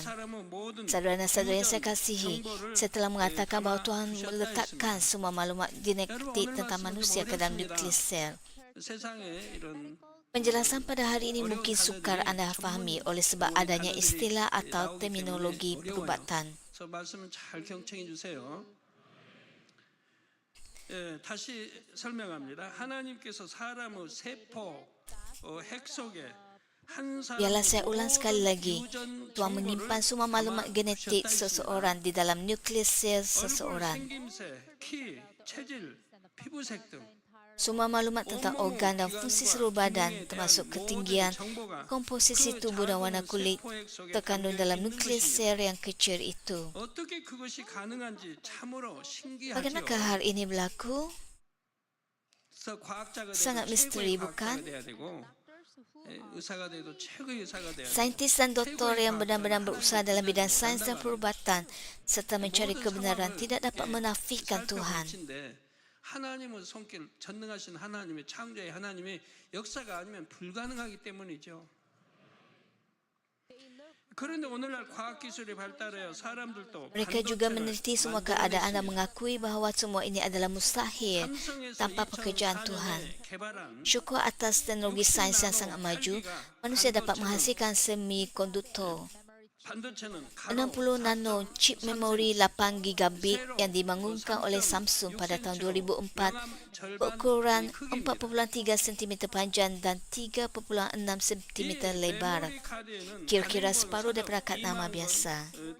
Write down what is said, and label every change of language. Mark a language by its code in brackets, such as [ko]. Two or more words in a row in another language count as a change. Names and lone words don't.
[ms] Saudara-saudara yang saya kasihi, saya telah mengatakan bahawa Tuhan meletakkan semua maklumat genetik tentang manusia ke dalam nukleus sel. Penjelasan pada hari ini mungkin sukar anda fahami oleh sebab adanya istilah atau terminologi perubatan. [ko] 다시 설명합니다. 하나님께서 사람의 세포 핵 속에 [ms] Biarlah saya ulang sekali lagi. Tuhan menyimpan semua maklumat genetik seseorang di dalam nukleus sel seseorang. [ko] 키, 체질, 피부색 등 [ms] Semua maklumat tentang organ dan fungsi seluruh badan, termasuk ketinggian, komposisi tubuh dan warna kulit, terkandung dalam nukleus sel yang kecil itu. [ko] 어떻게 그것이 가능한지 참으로 신기하죠. [ms] Bagaimanakah hal ini berlaku? [ko] 그래서 과학자가 [ms] Sangat [ko] 돼도 [ms] misteri, [ko] 최고의 [ms] bukan? [ko] 과학자가 돼야 되고 의사가 돼도 최고의 의사가 돼야 되고 [ms] Saintis dan doktor yang benar-benar berusaha dalam bidang sains dan perubatan serta mencari kebenaran tidak dapat menafikan Tuhan. [ko] 하나님의 손길, 전능하신 하나님의 창조의 하나님의 역사가 아니면 불가능하기 때문이죠. 그런데 오늘날 과학기술이 발달하여 사람들도 [ms] Mereka juga meneliti semua keadaan dan mengakui bahawa semua ini adalah mustahil tanpa pekerjaan Tuhan. Syukur atas teknologi sains yang sangat maju, manusia dapat menghasilkan semikonduktor 60 nano chip memori 8 gigabit yang dibangunkan oleh Samsung pada tahun 2004 berukuran 4.3 cm panjang dan 3.6 cm lebar, kira-kira separuh daripada kad nama biasa.